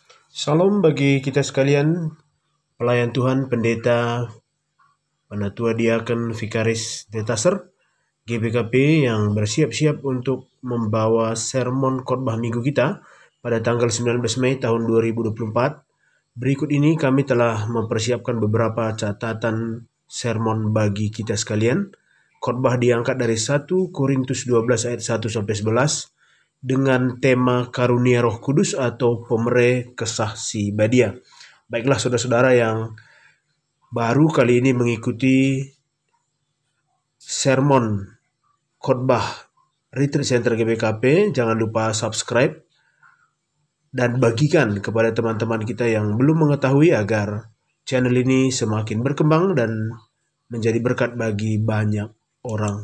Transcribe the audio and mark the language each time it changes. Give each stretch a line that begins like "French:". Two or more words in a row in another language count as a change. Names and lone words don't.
Indonesian: Salam bagi kita sekalian, pelayan Tuhan, pendeta, penatua diaken, vikaris detaser, GBKP yang bersiap-siap untuk membawa sermon khotbah minggu kita pada tanggal 19 Mei tahun 2024. Berikut ini kami telah mempersiapkan beberapa catatan sermon bagi kita sekalian. Khotbah diangkat dari 1 Korintus 12 ayat 1 sampai 11 dengan tema karunia Roh Kudus atau
Batak Karo: pemere kesah si Badia.
Indonesian: Baiklah saudara-saudara yang baru kali ini mengikuti sermon khotbah Retreat Center GBKP, jangan lupa subscribe dan bagikan kepada teman-teman kita yang belum mengetahui agar channel ini semakin berkembang dan menjadi berkat bagi banyak orang.